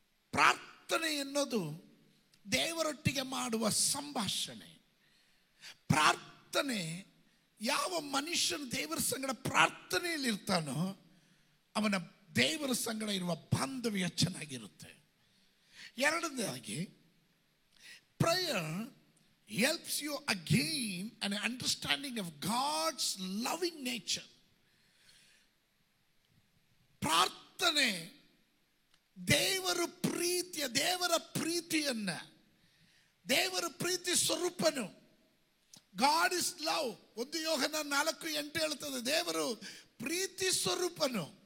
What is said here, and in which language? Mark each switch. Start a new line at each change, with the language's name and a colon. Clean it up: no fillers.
Kannada: ಪ್ರಾರ್ಥನೆ ಎನ್ನುವುದು ದೇವರೊಟ್ಟಿಗೆ ಮಾಡುವ ಸಂಭಾಷಣೆ. ಪ್ರಾರ್ಥನೆ, ಯಾವ ಮನುಷ್ಯನು ದೇವರ ಸಂಗಡ ಪ್ರಾರ್ಥನೆಯಲ್ಲಿ ಇರ್ತಾನೋ ಅವನ ದೇವರ ಸಂಗಡ ಇರುವ ಬಾಂಧವ್ಯ ಚೆನ್ನಾಗಿರುತ್ತೆ. ಎರಡನೇದಾಗಿ,
English: prayer helps you again an understanding of God's loving nature.
Kannada: ಪ್ರಾರ್ಥನೆ ದೇವರ ಪ್ರೀತಿಯನ್ನು, ದೇವರ ಪ್ರೀತಿ ಸ್ವರೂಪನು.
English: God is love.
Kannada: 1 ಯೋಹನ 4:8 ಹೇಳ್ತದೆ, ದೇವರು ಪ್ರೀತಿ ಸ್ವರೂಪನು.